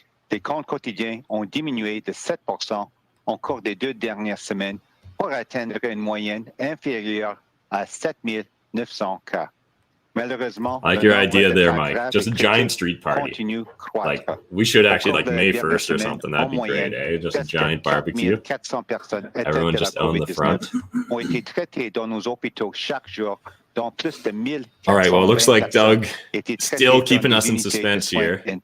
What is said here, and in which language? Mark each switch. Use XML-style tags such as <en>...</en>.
<fr>Les comptes quotidiens ont diminué de 7% au cours des 2 dernières semaines pour atteindre une moyenne inférieure à 7,900 cas. Malheureusement,</fr> <en>I like your idea there, Mike. Just a giant street party. Like we should actually like May 1st or something. That'd be great, eh? Just a giant barbecue. Everyone just own the front.</en> <fr>Ont été traités dans nos hôpitaux chaque jour.</fr> <en>All right, well, it looks like Doug still keeping us in suspense here.</en>